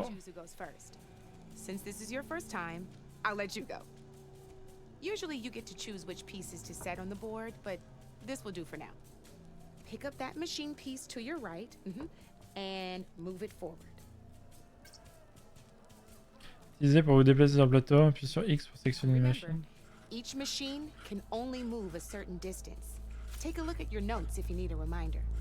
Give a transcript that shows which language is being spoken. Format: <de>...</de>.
<en>get to choose who goes first. Since this is your first time, I'll let you go. Usually you get to choose which pieces to set on the board, but this will do for now. Pick up that machine piece to your right, and move it forward.</en> <fr>Utilisé pour vous déplacer sur le plateau, puis sur X pour sélectionner une</fr> <en>Remember,</en> <fr>machine.</fr> <en>each machine can only move a certain distance. Take a look at your notes if you need a reminder.</en>